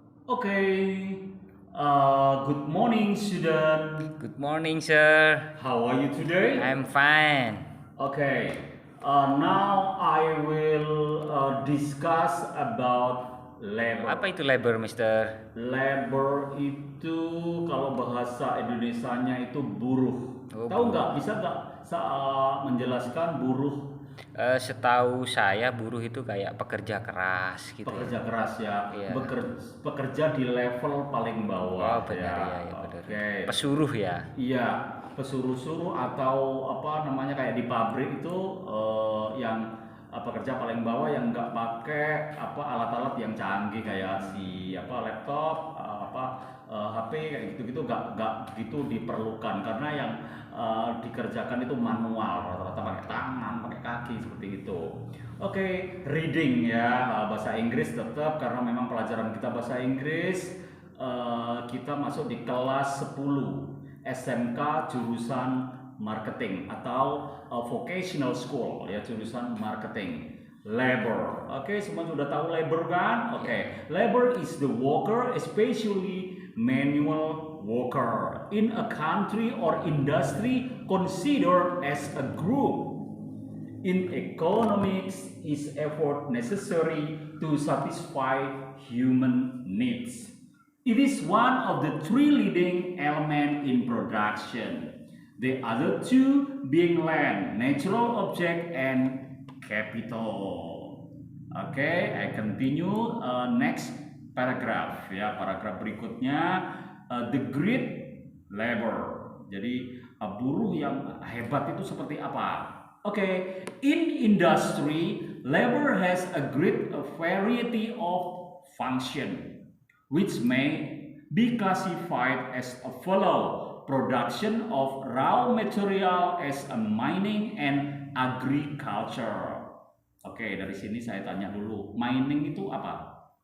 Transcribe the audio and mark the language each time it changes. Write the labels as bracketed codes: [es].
[en] Okay, good morning, student. Good morning, sir. How are you today? I'm fine. Okay, now I will discuss about labor. [id] Apa itu labor, Mister? Labor itu kalau bahasa Indonesianya itu buruh. Oh, Tahu nggak? Bisa nggak menjelaskan buruh? Setahu saya buruh itu kayak pekerja keras gitu. Pekerja keras ya. Iya. Pekerja di level paling bawah. Oh, benar ya, benar. Oke. Pesuruh ya. Iya, pesuruh-suruh atau apa namanya kayak di pabrik itu yang pekerja paling bawah yang nggak pakai alat-alat yang canggih kayak laptop, HP kayak gitu-gitu nggak gitu diperlukan karena yang dikerjakan itu manual rata-rata pakai tangan, pakai kaki seperti itu. Oke, reading ya bahasa Inggris tetap karena memang pelajaran kita bahasa Inggris. Kita masuk di kelas 10 SMK jurusan marketing atau vocational school ya jurusan marketing. Labor. Oke, semua sudah tahu labor kan? Oke. [en] Labor is the worker, especially manual worker in a country or industry considered as a group. In economics is effort necessary to satisfy human needs. It is one of the three leading elements in production. The other two being land, natural object, and capital. Okay, I continue. Next paragraph [id] ya, paragraf berikutnya [en] the great labor. [id] Jadi buruh yang hebat itu seperti apa? [en] Okay, in industry, labor has a great variety of function, which may be classified as a follow: production of raw material as a mining and agriculture. [id] Oke, dari sini saya tanya dulu, mining itu apa?